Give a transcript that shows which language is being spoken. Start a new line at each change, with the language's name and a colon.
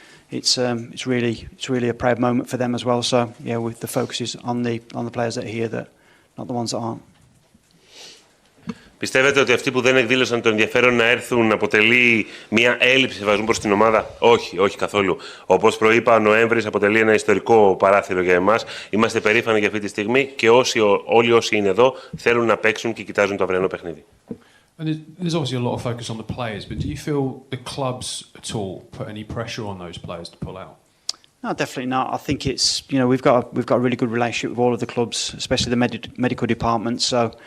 English: It's really a proud moment for them as well. So, the focus is on the players that are here, not the ones that aren't.
Greek: Πιστεύετε ότι αυτοί που δεν εκδήλωσαν το ενδιαφέρον να έρθουν αποτελεί μια έλλειψη σεβασμού προς την ομάδα? Όχι, όχι καθόλου. Όπως προείπα, ο Νοέμβρης αποτελεί ένα ιστορικό παράθυρο για εμάς. Είμαστε περήφανοι για αυτή τη στιγμή και όλοι όσοι είναι εδώ θέλουν να παίξουν και κοιτάζουν το αυριανό παιχνίδι.
English: And there's obviously a lot of focus on the players, but do you feel the clubs at all put any pressure on those players to pull out? No, definitely not. I think it's we've got a really good relationship with all of the clubs, especially the medical department. So.